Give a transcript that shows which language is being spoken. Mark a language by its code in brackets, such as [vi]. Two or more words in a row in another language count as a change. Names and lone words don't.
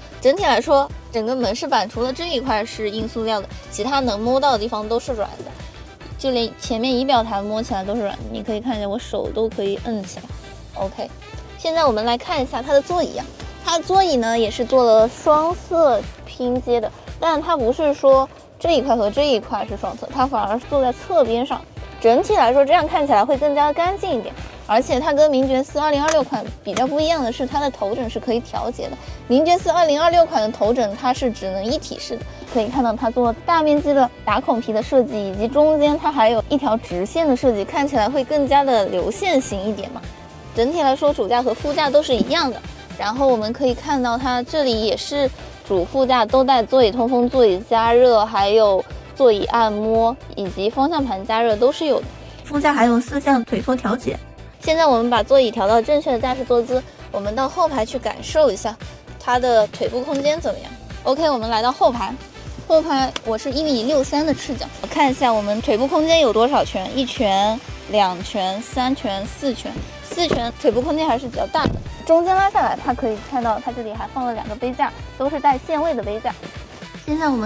[zh] 整體來說，整個門飾板除了這一塊是硬塑料的，其他能摸到的地方都是軟的，就連前面儀表台摸起來都是软的，你可以看一下，我手都可以摁起来。OK， 现在我們來看一下它的座椅啊，它的座椅呢也是做了雙色拼接的，但它不是說這一塊和這一塊是雙色，它反而是坐在側邊上。整體來說，這樣看起來會更加乾淨一點。而且它跟名爵4 2026款比較不一樣的是，它的頭枕是可以調節的。名爵4 2026款的头枕它是只能一體式的，可以看到它做大面積的打孔皮的設計，以及中間它還有一條直線的設計，看起來會更加的流線型一點嘛。整體來說，主駕和副駕都是一樣的。然後我們可以看到它這裡也是主副駕都帶座椅通風、座椅加熱，還有座椅按摩以及方向盤加熱都是有的。副駕還有4項腿托調節。現在我們把座椅調到正確的駕駛坐姿，我們到後排去感受一下它的腿部空間怎麼樣。OK， 我們來到后排，后排我是1.63米的赤腳，我看一下我們腿部空間有多少拳，1拳、2拳、3拳、4拳，4拳腿部空間還是比較大的。中間拉下來，它可以看到它這裡還放了2個杯架，都是帶限位的杯架。